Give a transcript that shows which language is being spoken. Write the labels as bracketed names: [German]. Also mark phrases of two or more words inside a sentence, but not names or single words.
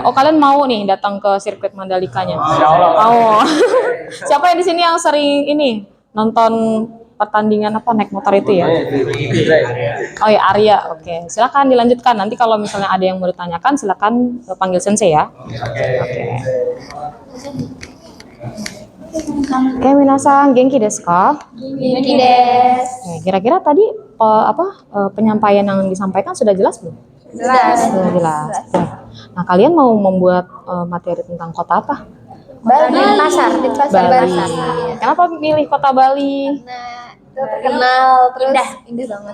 [Indonesian] Oh, kalian mau nih datang ke sirkuit Mandalikanya? Oh, siapa yang di sini yang sering ini nonton pertandingan apa naik motor itu ya? Oh ya, Arya. Oke, silakan dilanjutkan. Nanti kalau misalnya ada yang mau ditanyakan, silakan panggil sensei ya. Oke, [Japanese] 皆さん元気ですか? 元気です. [Indonesian] Oke, kira-kira tadi penyampaian yang disampaikan sudah jelas belum? Jelas. Sudah jelas. Nah, kalian mau membuat materi tentang kota apa? Bali. Bali. Kenapa pilih kota Bali? Nah, terkenal, terus indah banget.